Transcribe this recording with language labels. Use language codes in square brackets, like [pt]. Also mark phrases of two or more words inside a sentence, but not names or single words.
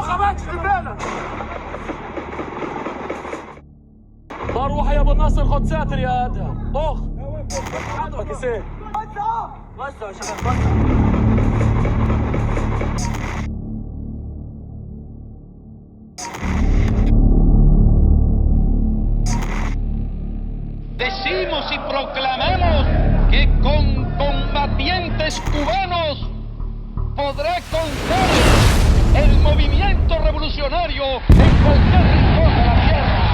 [ar] روح يا ابو الناصر خد ساتر يا ادهم اخ عندك كيسين وسع يا شباب وسع. [es] Decimos y proclamamos que con combatientes cubanos podrá contar el movimiento revolucionario en cualquier rincón de la tierra.